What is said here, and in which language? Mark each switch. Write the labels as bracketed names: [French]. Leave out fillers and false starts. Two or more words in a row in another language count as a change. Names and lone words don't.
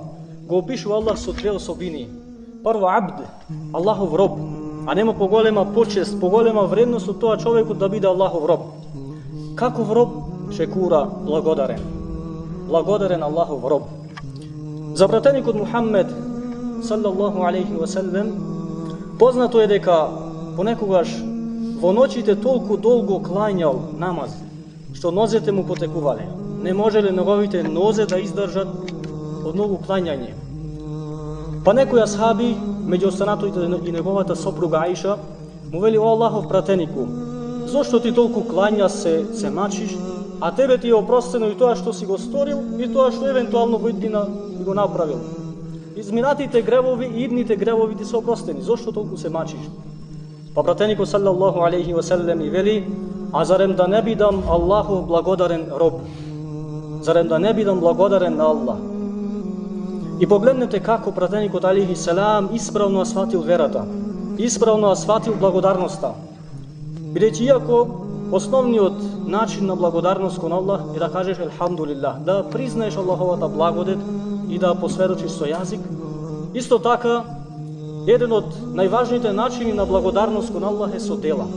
[Macedonian] Го опишува Аллах со две особини. Прво, абд, Аллахов роб, а нема поголема почест, поголема вредност од тоа човекот да биде Аллахов роб. Каков роб? Шекура, благодарен. Благодарен Аллахов роб. За пратеникот Мухаммед [Arabic] صلى الله عليه وسلم, [Macedonian] познато е дека понекогаш во ноќите толку долго клањал намаз, што нозете му потекувале. Не можеле неговите нозе да издржат од многу клањање. Па некои асхаби, меѓу останатоите и неговата сопруга Аиша, му вели: о Аллахов пратенику, зошто ти толку клањаш се мачиш, а тебе ти е опростено и тоа што си го сторил и тоа што евентуално во иднина би го направил. Изминатите гревови и идните гревови ти се опростени, зошто толку се мачиш? Па пратеникот [Arabic] صلى الله عليه وسلم [Macedonian] и вели: а зарем да не бидам Аллахов благодарен роб? Зарем да не бидам благодарен на Аллах? И погледнете како пратеникот [Arabic] عليه السلام [Macedonian] исправно сватил верата, исправно сватил благодарноста. Бидејќи иако основниот начин на благодарност кон Аллах е да кажеш елхамдулилlah, да признаеш Аллаховата благодет и да посведочиш со јазик, исто така еден од најважните начини на благодарност кон Аллах е со дела.